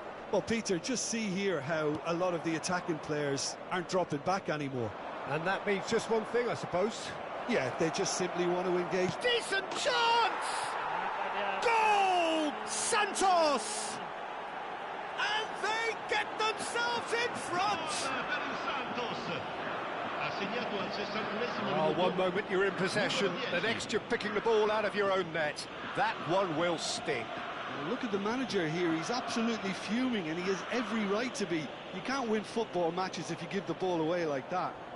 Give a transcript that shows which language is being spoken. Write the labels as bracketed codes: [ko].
[en] Well, Peter, just see here how a lot of the attacking players aren't dropping back anymore. And that means just one thing, I suppose. Yeah, they just simply want to engage. Decent chance! Goal! Santos! And they get themselves in front! [it] Per il Santos. Ha segnato al 61esimo [en] Oh, [it] minuto. [en] one moment you're in possession, the next you're picking the ball out of your own net. That one will sting. Look at the manager here, he's absolutely fuming and he has every right to be. You can't win football matches if you give the ball away like that.